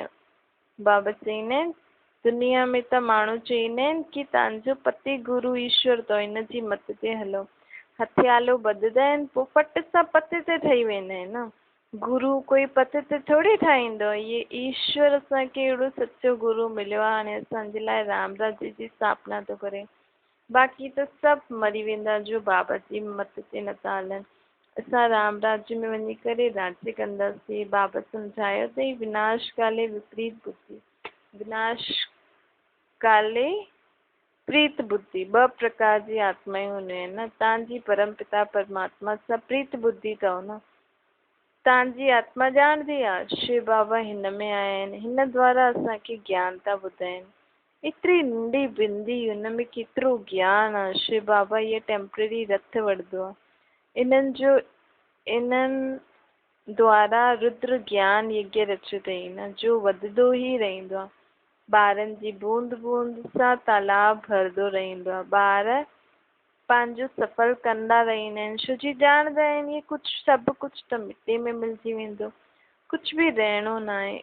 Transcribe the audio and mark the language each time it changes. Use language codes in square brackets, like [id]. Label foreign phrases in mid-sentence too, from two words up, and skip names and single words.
[sd] बाबा चईंदा आहिनि दुनिया में त माण्हू चईंदा आहिनि कि तव्हांजो पति गुरु ईश्वर अथव, हिन जी मत ते हलो। हथियालो ॿधंदा आहिनि, पोइ फट सां पति ते ठही वेंदा आहिनि न। गुरु कोई पति ते थोरी ठाहींदो। इहे ईश्वर असांखे अहिड़ो सचो गुरु मिलियो आहे। हाणे असांजे लाइ राम राज्य जी स्थापना थो करे। बाक़ी त सभु मरी वेंदा जो बाबा जी मत ते नथा हलनि। असां राम राज्य में वञी करे राज्य कंदासीं। बाबा सम्झायो अथई [sa] विनाश काले विपरीत बुद्धि, विनाश काले प्रीत बुद्धि। [sd] 2 प्रकार जी आत्माएं हूंदियूं आहिनि न। तव्हांजी परमपिता परमात्मा सां प्रीत बुद्धि अथव न। तव्हांजी आत्मा ॼाणदी आहे शिव बाबा हिन में आया आहिनि, हिन द्वारा असांखे ज्ञान था ॿुधाइनि। एतिरी नंढी बिंदी हुन में केतिरो ज्ञान आहे। शिव बाबा इहे टेम्पररी रथ वठंदो आहे। इन्हनि द्वारा रुद्र ज्ञान यज्ञ रचियो अथई न, जो वधंदो ई रहंदो आहे। ॿारनि जी बूंद बूंद सां तालाब भरंदो रहंदो आहे। ॿार पंहिंजो सफ़र कंदा रहंदा आहिनि, छो जी ॼाणंदा आहिनि इहे कुझु सभु कुझु त मिटी में मिलिजी वेंदो, कुझु बि रहणो न आहे।